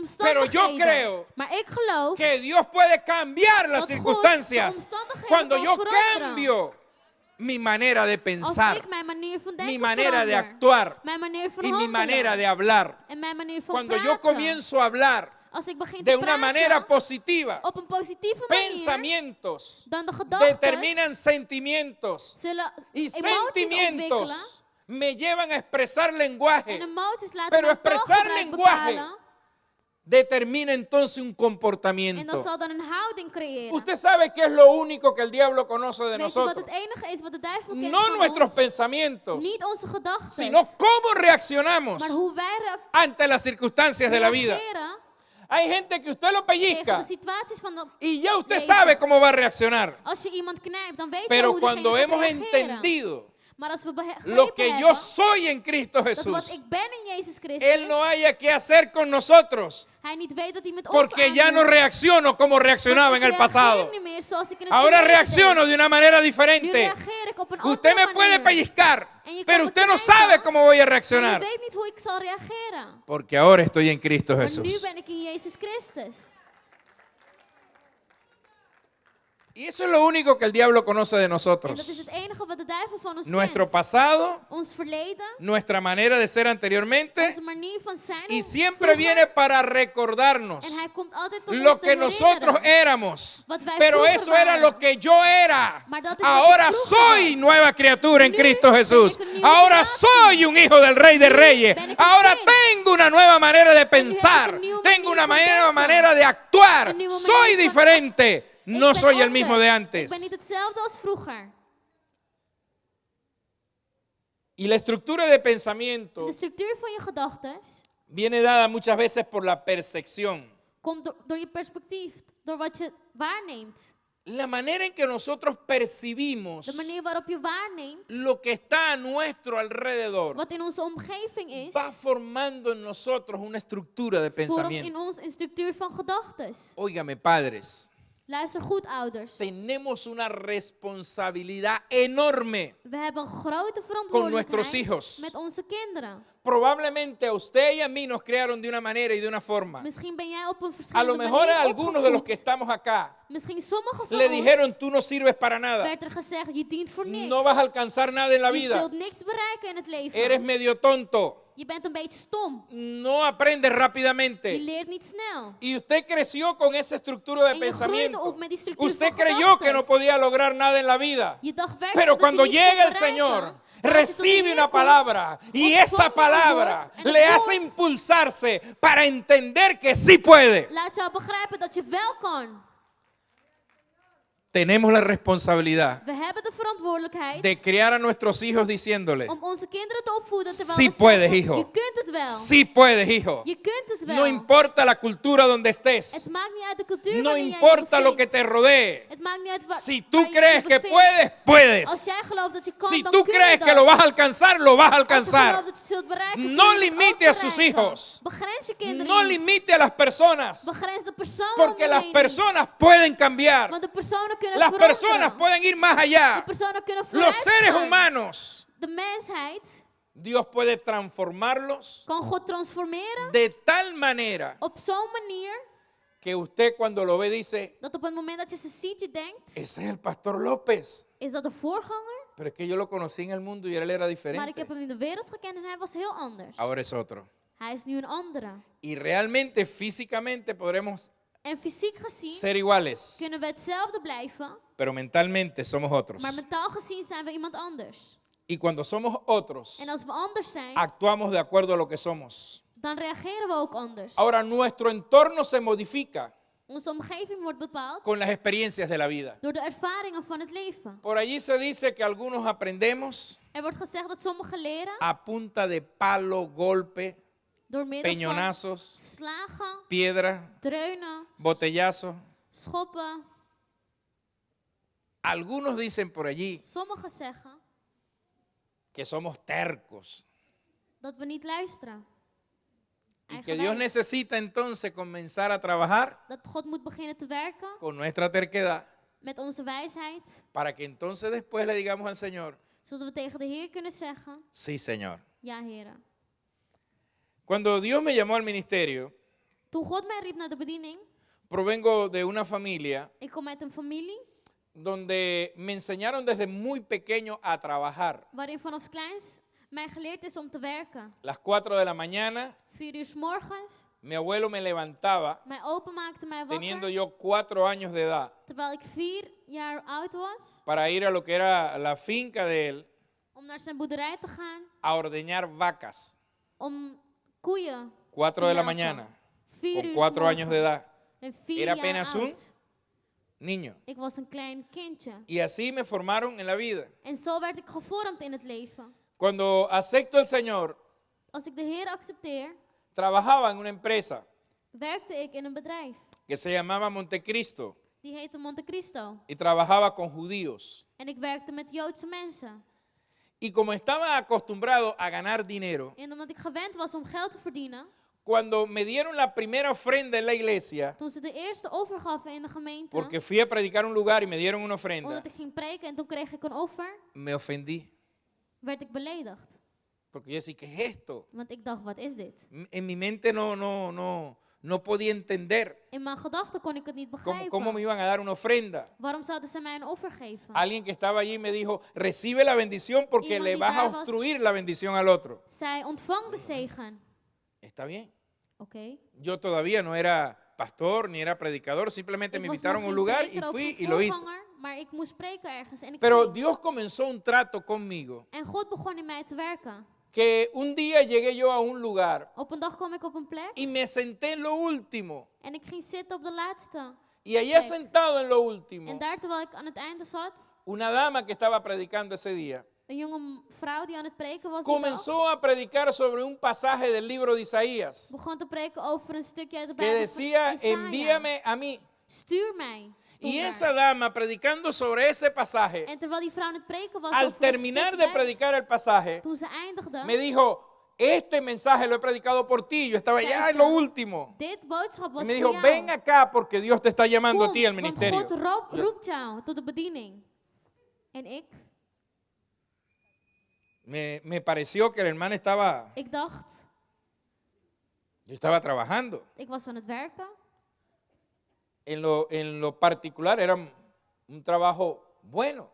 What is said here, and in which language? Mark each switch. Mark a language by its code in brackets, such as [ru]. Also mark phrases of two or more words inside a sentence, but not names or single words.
[es] Pero yo [nl] omstandigheden. [es] creo [nl] Maar ik geloof [es] que Dios puede cambiar las [nl] dat God de [es] circunstancias [nl] omstandigheden [es] cuando [nl] kan [es] yo [nl] veranderen. [es] cambio mi manera de [nl] Als [es] pensar, [nl] ik mijn manier van [es] mi [nl] denken [es] manera de [nl] verander, [es] actuar [nl] mijn manier van [es] y mi [nl] handelen [es] manera de hablar. [nl] en mijn manier van [es] Cuando [nl] praten. [es] yo comienzo a hablar [nl] als ik begin [es] de [nl] te [es] una manera [nl] praten [es] positiva, [nl] op een positieve manier, [es] pensamientos [nl] dan de gedachten [es] determinan sentimientos [nl] zullen [es] y [nl] emoties ontwikkelen. [es] sentimientos me llevan a expresar [nl] En [es] lenguaje. [nl] emoties laten [es] Pero [nl] mijn [es] expresar [nl] taalgebruik [es] lenguaje [nl] bepalen. [es] Determina entonces un [nl] En dat [es] comportamiento. [nl] zal dan een houding creëren. [es] Usted sabe qué es lo único que el diablo conoce de [nl] Weet je wat [es] nosotros. [nl] het enige is wat de duivel kent [es] No [nl] van [es] nuestros [nl] ons? [es] pensamientos, [nl] Niet onze gedachten, [es] sino cómo reaccionamos [nl] maar hoe wij [es] ante las circunstancias de la vida. [nl] reageren [es] Hay gente que usted lo [nl] tegen de [es] pellizca [nl] situaties van de... [es] y ya usted [nl] leven. [es] sabe cómo va a reaccionar. [nl] Als je iemand knijpt, dan weet je [es] Pero [nl] hoe diegene [es] cuando [nl] gaat [es] hemos [nl] reageren. [es] entendido [nl] Maar als we [es] lo [nl] begrepen [es] que yo [nl] hebben [es] soy en Cristo [nl] dat wat [es] Jesús, [nl] ik ben in Jezus Christus, [es] Él no haya que hacer con nosotros, [nl] hij niet weet wat hij met ons [es] porque ya no [nl] aandoet. [es] reacciono como reaccionaba en [nl] Want [es] el [nl] ik reageer [es] pasado. [nl] niet meer zoals ik in het [es] Ahora [nl] verleden [es] reacciono [nl] deed. [es] de una manera [nl] Nu [es] diferente. [nl] reageer ik op een [es] Usted [nl] andere [es] me puede [nl] manier. [es] pellizcar, [nl] En je kan [es] pero [nl] me [es] usted no [nl] knijpen, [es] sabe cómo voy a [nl] Maar je [es] reaccionar. [nl] weet niet hoe ik zal reageren. [es] Porque ahora estoy en Cristo [nl] Maar nu [es] Jesús. [nl] ben ik in Jezus Christus. [es] Y eso es lo único que el diablo conoce de [nl] En dat is [es] nosotros. [nl] het enige wat de duivel van ons [es] Nuestro [nl] kent. [es] pasado, [nl] Ons verleden, [es] nuestra manera de ser anteriormente, [nl] onze manier van zijn. [es] y [nl] of [es] siempre [nl] vroeger. [es] viene para recordarnos [nl] En hij komt altijd om [es] lo [nl] ons te [es] que nosotros [nl] herinneren. [es] éramos. [nl] Wat wij [es] Pero [nl] vroeger [es] eso era [nl] waren. [es] lo que yo era. [nl] Maar dat is wat ik [es] Ahora [nl] vroeger [es] soy [nl] was. [es] nueva criatura en [nl] Nu [es] Cristo [nl] ben [es] Jesús. [nl] ik een nieuwe [es] Ahora [nl] creatie. [es] soy un hijo del Rey de [nl] Nu [es] Reyes. [nl] ben ik een [es] Ahora [nl] kind. [es] tengo una nueva manera de [nl] heb ik een [es] pensar. [nl] nieuwe [es] Tengo una [nl] manier van [es] nueva [nl] denken. [es] manera de actuar. [nl] Een nieuwe [es] Soy [nl] manier van- [es] diferente. No [nl] Ik ben [es] soy el mismo de [nl] anders. [es] antes. [nl] Ik ben niet hetzelfde als vroeger. [es] Y la estructura de [nl] En [es] pensamiento [nl] de structuur van je gedachten [es] viene dada muchas veces por la percepción. [nl] komt door je perspectief, door wat je waarneemt. [es] La manera en que nosotros percibimos [nl] De manier waarop je waarneemt [es] lo que está a nuestro alrededor [nl] wat in onze omgeving is, [es] va formando en nosotros una estructura de [nl] vormt in [es] pensamiento. [nl] ons een structuur van gedachten. [es] Óigame, padres, [nl] Luister goed, ouders. [es] tenemos una responsabilidad enorme. [nl] We hebben een grote [es] Con nuestros [nl] verantwoordelijkheid [es] hijos. [nl] met onze kinderen. [es] Probablemente a usted y a mí nos crearon de una manera y de una forma. [nl] Misschien ben jij op een [es] A lo [nl] verschillende [es] mejor a [nl] manier [es] algunos de los que [nl] opgevoed. [es] estamos acá [nl] Misschien sommigen van [es] le dijeron, [nl] ons [es] tú no sirves para nada. [nl] werd er gezegd, je dient voor niks. [es] No vas a alcanzar nada en la [nl] Je [es] vida. [nl] zult niks bereiken in het leven. [es] Eres medio tonto. [nl] Je bent een beetje stom. [es] No aprendes [nl] Je [es] rápidamente. [nl] leert niet snel. [es] Y usted creció con esa estructura de [nl] En je groeide [es] pensamiento. [nl] op met die structuur [es] Usted [nl] van [es] creyó que no [nl] gedachten. [es] podía lograr nada en la vida. [nl] Je dacht werkelijk [es] Pero [nl] dat [es] cuando [nl] je niets [es] llega [nl] kon [es] el Señor, [nl] bereiken. Maar als je tot de [es] recibe [nl] Heer [es] una [nl] komt, [es] palabra y [nl] ontvangt [es] esa [nl] een [es] palabra [nl] woord, en het [es] le hace [nl] woord [es] impulsarse para entender que sí puede. [nl] laat jou begrijpen dat je wel kan. [es] Tenemos la responsabilidad [nl] We hebben de verantwoordelijkheid [es] de criar a nuestros hijos diciéndoles, [nl] om onze kinderen te opvoeden terwijl [es] Sí [nl] we [es] puedes, [nl] zeggen, [es] hijo. [nl] je kunt het wel. [es] sí puedes, hijo. [nl] Je kunt het wel. [es] No importa la cultura donde [nl] Het [es] estés. [nl] maakt niet uit de cultuur [es] No [nl] waarin jij je [es] importa lo que [nl] bevindt. [es] te rodee. [nl] Het maakt niet uit waar, [es] Si [nl] waar [es] tú [nl] je [es] crees [nl] je [es] que [nl] bevindt. [es] puedes, [nl] Als [es] puedes. [nl] jij gelooft dat je kan, [es] Si [nl] dan [es] tú [nl] kun je [es] crees [nl] dat. [es] que lo vas a alcanzar, lo vas a [nl] Als je [es] alcanzar. [nl] gelooft dat je het zult bereiken, [es] No [nl] zul je het ook [es] limite a sus [nl] bereiken. [es] hijos. [nl] Begrens je kinderen [es] No [nl] niet. [es] limite a las personas. [nl] Begrens de personen [es] Porque [nl] om je [es] las [nl] heen [es] personas pueden [nl] niet. [es] cambiar. [nl] Want de personen kunnen [es] Las [nl] veranderen. [es] personas pueden ir más [nl] De [es] allá. [nl] personen kunnen [es] Los [nl] vooruit [es] seres [nl] gaan. [es] humanos, [nl] De mensheid [es] Dios puede transformarlos [nl] kan God transformeren [es] de tal manera [nl] op zo'n manier [es] que usted cuando lo ve dice, [nl] dat op het moment dat je ze ziet, je denkt, [es] ese es el pastor López. [nl] is dat de voorganger? [es] Pero es que yo lo conocí en el mundo y él era [nl] Maar ik [es] diferente. [nl] heb hem in de wereld gekend en hij was heel anders. [es] Ahora es otro. [nl] Hij is nu een andere. [es] Y realmente, físicamente podremos [nl] En fysiek gezien [es] ser iguales, [nl] kunnen we hetzelfde blijven, [es] pero mentalmente somos otros. [nl] maar mentaal gezien zijn we iemand anders. [es] Y cuando somos otros, [nl] En als we anders zijn, [es] actuamos de acuerdo a lo que somos. [nl] dan reageren we ook anders. [es] Ahora, nuestro entorno se modifica [nl] Onze omgeving wordt bepaald [es] con las experiencias de la vida. [nl] door de ervaringen van het leven. [es] Por allí se dice que algunos aprendemos [nl] Er wordt gezegd dat sommigen leren [es] a punta de palo, golpe, [nl] door middel van [es] peñonazos, [nl] slagen, [es] piedra, [nl] dreunen, [es] botellazo. [nl] schoppen. [es] Algunos dicen por allí [nl] Sommigen zeggen [es] que somos tercos [nl] dat we niet luisteren. [es] y que Dios [nl] Eigenwijs. [es] necesita entonces comenzar a trabajar [nl] Dat God moet beginnen te werken [es] con nuestra terquedad [nl] met onze wijsheid, [es] para que entonces después le digamos al Señor, [nl] zodat we tegen de Heer kunnen zeggen, [es] sí, Señor. [nl] ja Heer. [es] Cuando Dios me llamó al ministerio, [nl] Toen God mij riep naar de bediening, [es] provengo de una familia [nl] ik kom uit een familie [es] donde me enseñaron desde muy pequeño a trabajar. [nl] waarin vanaf kleins mij geleerd is om te werken. [es] Las 4 de la mañana, [nl] 4 uur 's morgens. [es] mi abuelo me levantaba, [nl] Mijn opa maakte mij [es] teniendo [nl] wakker. [es] yo 4 años de edad, [nl] Terwijl ik 4 jaar oud was. [es] para ir a lo que era la finca de él, [nl] Om naar zijn boerderij te gaan. [es] a ordeñar vacas. [nl] Om koeien [es] 4 de la mañana, [nl] 4 [es] con [nl] uur [es] 4 años de [nl] morgens. [es] edad, [nl] En 4 [es] Era [nl] jaar [es] apenas un [nl] oud. [es] niño. [nl] Ik was een klein kindje. [es] Y así me formaron en la vida. [nl] En zo werd ik gevormd in het leven. [es] Cuando acepto al Señor, [nl] Als ik de Heer accepteer, [es] trabajaba en una empresa [nl] werkte ik in een bedrijf. [es] que se llamaba Montecristo [nl] Die heette Monte Cristo. [es] y trabajaba con judíos. [nl] En ik werkte met Joodse mensen. [es] Y como estaba acostumbrado a ganar dinero, [nl] En omdat ik gewend was om geld te verdienen, [es] cuando me dieron la primera ofrenda en la iglesia, [nl] toen ze de eerste offer gaven in de gemeente, [es] porque fui a predicar un lugar y me dieron una ofrenda, [nl] omdat ik ging preken en toen kreeg ik een offer, [es] me ofendí. [nl] werd ik beledigd. [es] Porque yo decía, ¿qué es esto? [nl] Want ik dacht, wat is dit? [es] En mi mente no podía entender [nl] In mijn gedachten kon ik het niet [es] cómo me [nl] begrijpen. [es] iban a dar una ofrenda. [nl] Waarom zouden ze mij een offer geven? [es] Alguien que estaba allí me dijo, recibe la bendición porque [nl] Iemand [es] le [nl] die [es] vas a [nl] daar was. [es] obstruir la bendición al otro. [nl] Zij ontvang de zegen. [es] Está bien. [nl] Oké. [es] Yo todavía no era pastor ni era predicador, simplemente [nl] Ik [es] me [nl] was [es] invitaron [nl] nog [es] a un [nl] geen [es] lugar y [nl] preker, ook [es] fui [nl] geen [es] y lo hice. [nl] voorganger, maar ik moest preken ergens en ik [es] Pero [nl] ging. [es] Dios comenzó un trato conmigo, [nl] En God begon in mij te werken. [es] que un día llegué yo a un lugar [nl] Op een dag kwam ik op een plek [es] y me senté en lo último. [nl] en ik ging zitten op de laatste. [es] Y allá [nl] Plek. [es] sentado en lo [nl] En [es] último, [nl] daar terwijl ik aan het einde zat, [es] una dama que estaba predicando ese día [nl] een jonge vrouw die aan het preken was, die dag, [es] comenzó a predicar sobre un pasaje del libro de Isaías [nl] begon te preken over een stukje uit de [es] que [nl] Bijbel [es] decía, [nl] van Jesaja. [es] envíame a mí. [nl] Stuur mij. stond [es] Y [nl] daar. [es] esa dama predicando sobre ese pasaje, [nl] En terwijl die vrouw aan het preken was, [es] al [nl] over het [es] terminar [nl] stuk [es] de [nl] Bijbel, [es] predicar el pasaje, [nl] toen ze eindigde, [es] me dijo, este mensaje lo he predicado por ti. Yo estaba ya en lo último. [nl] dit boodschap [es] Y [nl] was [es] me [nl] voor [es] dijo, [nl] jou. [es] ven acá porque Dios te está llamando a [nl] Kom, [es] ti al [nl] want [es] ministerio. [nl] God roept jou tot de bediening. En [es] Me pareció que el hermano estaba, [nl] ik dacht, [es] yo estaba trabajando. [nl] ik was aan het werken. [es] En lo particular era un trabajo bueno.